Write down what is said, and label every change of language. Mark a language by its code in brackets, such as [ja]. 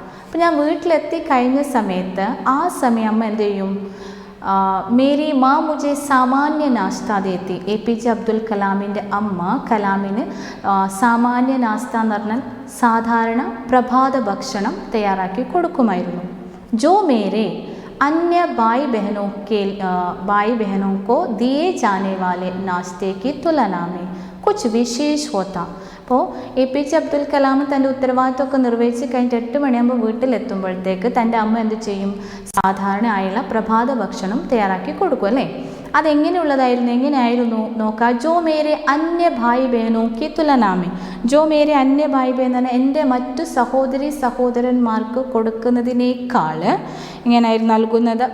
[ml] അപ്പോൾ ഞാൻ വീട്ടിലെത്തി കഴിഞ്ഞ സമയത്ത് ആ സമയം അമ്മ എന്ത് ചെയ്യും? [hi] മേരി മാ മുജെ സാമാന്യ നാസ്ത ദേത്തി. [ml] APJ അബ്ദുൽ കലാമിൻ്റെ അമ്മ കലാമിന് സാമാന്യ നാസ്ത എന്ന് പറഞ്ഞാൽ സാധാരണ പ്രഭാത ഭക്ഷണം തയ്യാറാക്കി കൊടുക്കുമായിരുന്നു. [hi] ജോ മേരെ अन्य भाई बहनों को दिए जाने वाले नाश्ते की तुलना में कुछ विशेष होता. [ml] അപ്പോൾ APJ അബ്ദുൽ കലാം തൻ്റെ ഉത്തരവാദിത്തമൊക്കെ നിർവഹിച്ച് കഴിഞ്ഞിട്ട് 8 മണിയാകുമ്പോൾ വീട്ടിലെത്തുമ്പോഴത്തേക്ക് തൻ്റെ അമ്മ എന്ത് ചെയ്യും? സാധാരണ ആയുള്ള പ്രഭാത ഭക്ഷണം തയ്യാറാക്കി കൊടുക്കും അല്ലേ. എങ്ങനെയായിരുന്നു നോക്കാം. [hi] ജോ മേരെ അന്യ ഭായ് ബഹനോ കി തുലനാമേ. [ml] ജോ മേരെ അന്യ ഭായ് ബഹൻ എന്ന് പറഞ്ഞാൽ എൻ്റെ മറ്റു സഹോദരന്മാർക്ക് കൊടുക്കുന്നതിനേക്കാൾ ഇങ്ങനെയായിരുന്നു നൽകുന്നത്.